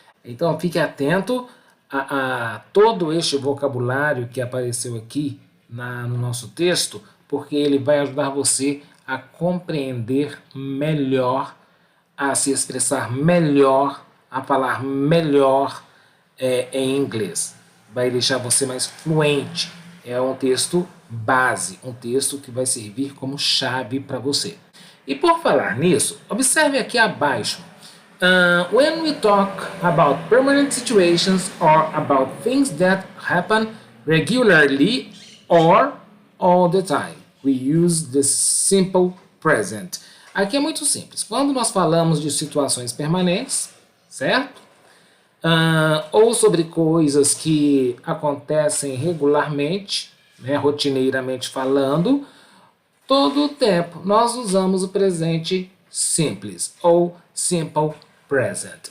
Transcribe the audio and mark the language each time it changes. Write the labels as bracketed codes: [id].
[pt] Então, fique atento a todo este vocabulário que apareceu aqui no nosso texto, porque ele vai ajudar você a compreender melhor, a se expressar melhor, a falar melhor em inglês. Vai deixar você mais fluente. É um texto base, um texto que vai servir como chave para você. E por falar nisso, observe aqui abaixo. [en] When we talk about permanent situations or about things that happen regularly or all the time, we use the simple present. [pt] Aqui é muito simples. Quando nós falamos de situações permanentes, certo? Ou sobre coisas que acontecem regularmente, né, rotineiramente falando, todo o tempo nós usamos o presente simples ou simple present.